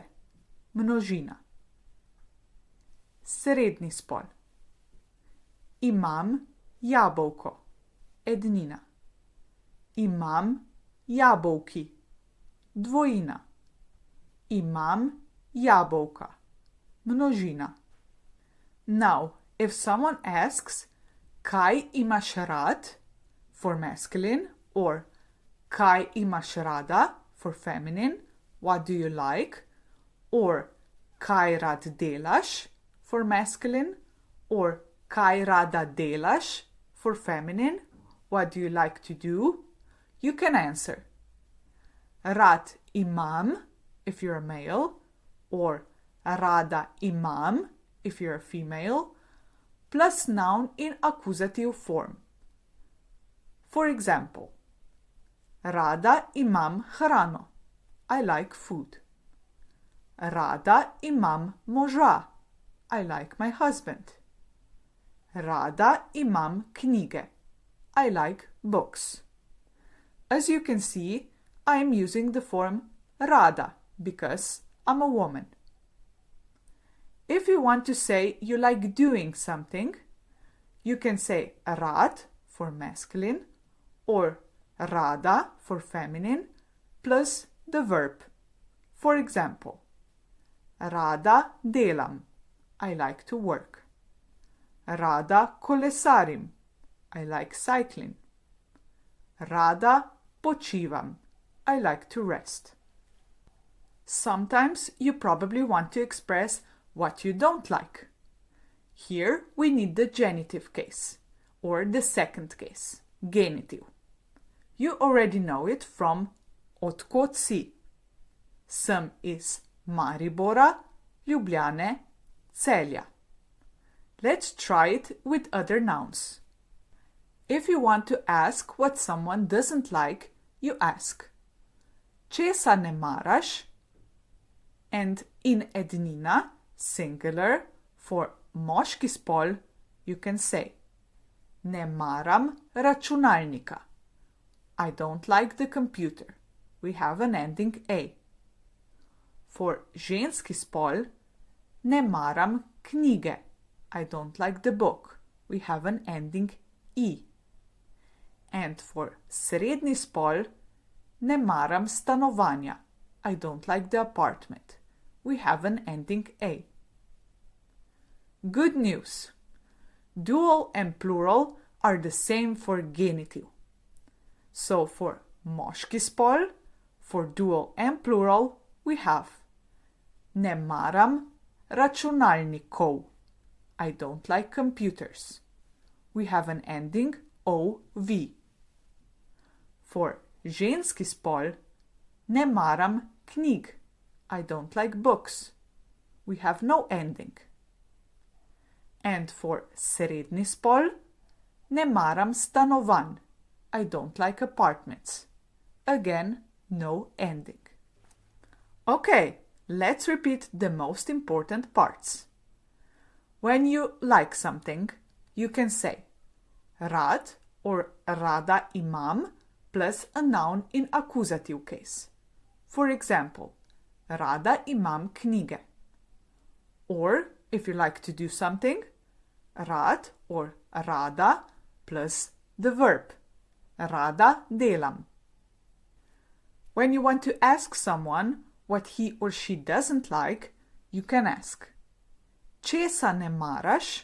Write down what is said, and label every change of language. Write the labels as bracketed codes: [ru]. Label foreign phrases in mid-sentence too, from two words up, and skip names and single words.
[sl] Množina. Srednji spol. Imam jabolko. Ednina. Imam jabolki. Dvojina. Imam jabolka. Množina. [en] Now, if someone asks, [sl] kaj imaš rad, [en] for masculine, or [sl] kaj imaš rada, [en] for feminine, what do you like, or [sl] kaj rad delaš, [en] for masculine, or [sl] kaj rada delaš, [en] for feminine, what do you like to do, you can answer [sl] rad imam, [en] if you're a male, or [sl] rada imam, [en] if you're a female, plus noun in accusative form. For example, [sl] rada imam hrano. [en] I like food. [sl] Rada imam moža. [en] I like my husband. [sl] Rada imam knjige. [en] I like books. As you can see, I am using the form rada because I'm a woman. If you want to say you like doing something, you can say rad for masculine or rada for feminine plus the verb. For example, [sl] rada delam. [en] I like to work. [sl] Rada kolesarim. [en] I like cycling. [sl] Rada počivam. [en] I like to rest. Sometimes you probably want to express what you don't like. Here we need the genitive case, or the second case, genitive. You already know it from [sl] od kod si. Sem iz Maribora, Ljubljane, Celja. [en] Let's try it with other nouns. If you want to ask what someone doesn't like, you ask [sl] česa ne maraš, [en] and in ednina, singular, for [sl] moški spol, [en] you can say [sl] ne maram računalnika. [en] I don't like the computer. We have an ending A. For [sl] ženski spol, ne maram knjige. [en] I don't like the book. We have an ending I. And for [sl] srednji spol, ne maram stanovanja. [en] I don't like the apartment. We have an ending A. Good news! Dual and plural are the same for genitive. So for [sl] moški spol, [en] for dual and plural, we have [sl] ne maram računalnikov. [en] I don't like computers. We have an ending OV. For [sl] ženski spol, ne maram knjig. [en] I don't like books. We have no ending. And for [sl] srednji spol, ne maram stanovanj. [en] I don't like apartments. Again, no ending. Okay, let's repeat the most important parts. When you like something, you can say rad or [sl] rada imam [en] plus a noun in accusative case. For example, [sl] rada imam knjige. [en] Or, if you like to do something, rad or rada plus the verb. [sl] Rada delam. [en] When you want to ask someone what he or she doesn't like, you can ask [sl] česa ne maraš?